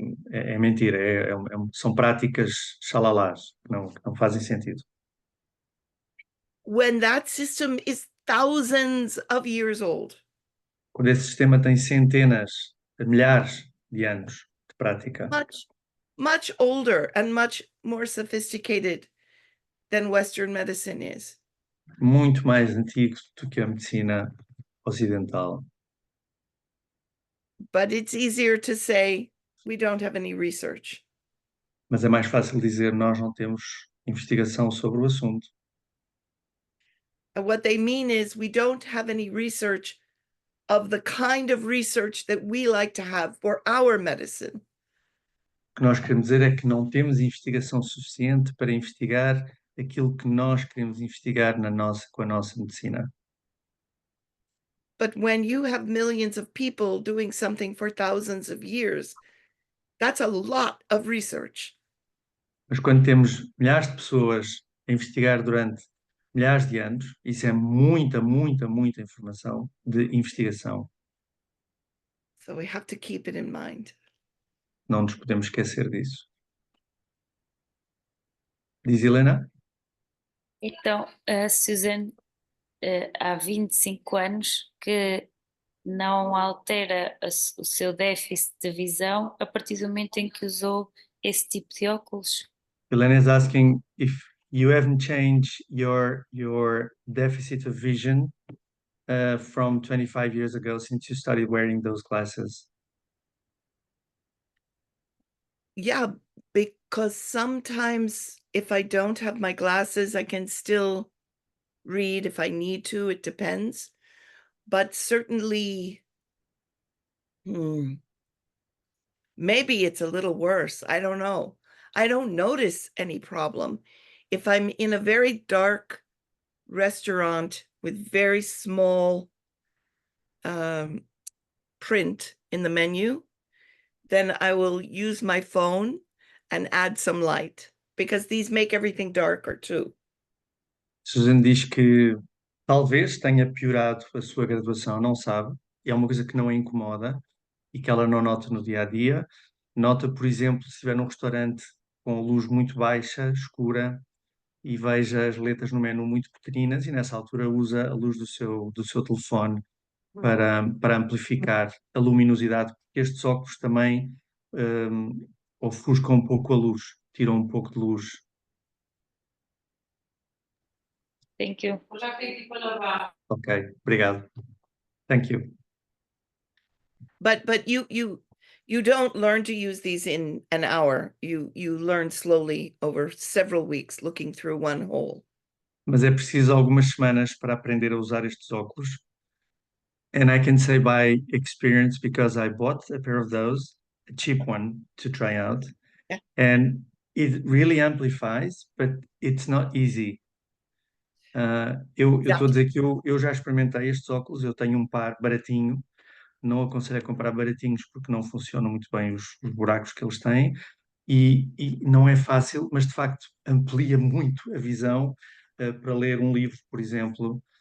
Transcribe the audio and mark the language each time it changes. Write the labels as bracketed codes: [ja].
[pt] É mentira, são práticas xalalás que não fazem sentido. [en] When that system is thousands of years old. [pt] Quando esse sistema tem centenas, milhares de anos de prática. [en] Much older and much more sophisticated than Western medicine is. [pt] Muito mais antigo do que a medicina ocidental. [en] But it's easier to say we don't have any research. [pt] Mas é mais fácil dizer nós não temos investigação sobre o assunto. [en] And what they mean is we don't have any research of the kind of research that we like to have for our medicine. [pt] O que nós queremos dizer é que não temos investigação suficiente para investigar aquilo que nós queremos investigar com a nossa medicina. [en] But when you have millions of people doing something for thousands of years, that's a lot of research. [pt] Mas quando temos milhares de pessoas a investigar durante milhares de anos, isso é muita, muita, muita informação de investigação. [en] So we have to keep it in mind. [pt] Não nos podemos esquecer disso. Diz Helena? Então, a Susan, há 25 anos que não altera o seu déficit de visão a partir do momento em que usou esse tipo de óculos. [en] Helena is asking if you haven't changed your deficit of vision from 25 years ago since you started wearing those glasses. Yeah, because sometimes if I don't have my glasses, I can still read if I need to, it depends. But certainly, maybe it's a little worse. I don't know. I don't notice any problem. If I'm in a very dark restaurant with very small print in the menu, then I will use my phone and add some light because these make everything darker too. [pt] Susan diz que talvez tenha piorado a sua graduação, não sabe, e é uma coisa que não a incomoda e que ela não nota no dia a dia. Nota, por exemplo, se estiver num restaurante com luz muito baixa, escura, e veja as letras no menu muito pequeninas, e nessa altura usa a luz do seu telefone para amplificar a luminosidade, porque estes óculos também ofuscam um pouco a luz, tiram um pouco de luz. [en] Thank you. [pt] Ok, obrigado. [en] Thank you. But you don't learn to use these in an hour. You learn slowly over several weeks looking through one hole. [pt] Mas é preciso algumas semanas para aprender a usar estes óculos. [en] And I can say by experience because I bought a pair of those, a cheap one to try out. Yeah. And it really amplifies, but it's not easy. [pt] Eu estou a dizer que eu já experimentei estes óculos, eu tenho um par baratinho, não aconselho a comprar baratinhos porque não funcionam muito bem os buracos que eles têm e não é fácil, mas de facto amplia muito a visão para ler um livro, por exemplo.